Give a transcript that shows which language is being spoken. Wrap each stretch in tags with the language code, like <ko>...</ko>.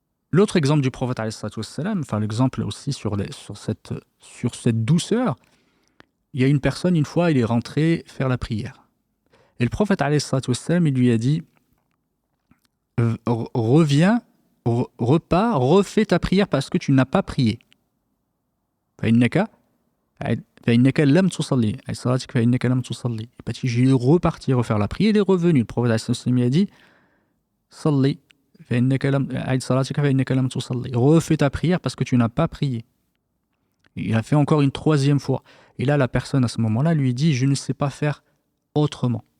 <fr>L'autre exemple du prophète, enfin l'exemple aussi sur cette douceur, il y a une personne, une fois, il est rentré faire la prière. Et le prophète, il lui a dit reviens, repars, refais ta prière parce que tu n'as pas prié.</fr> <ar>فإنك لم تصلي أي صلاتك فإنك لم تصلي.</ar> <fr>J'ai reparti refaire la prière, il est revenu. Le prophète a dit</fr> <ar>صلي فإنك لم أعد صلاتك فإنك لم تصلي.</ar> <fr>Refais ta prière parce que tu n'as pas prié. Il a fait encore une troisième fois. Et là, la personne à ce moment-là lui dit je ne sais pas faire autrement.</fr>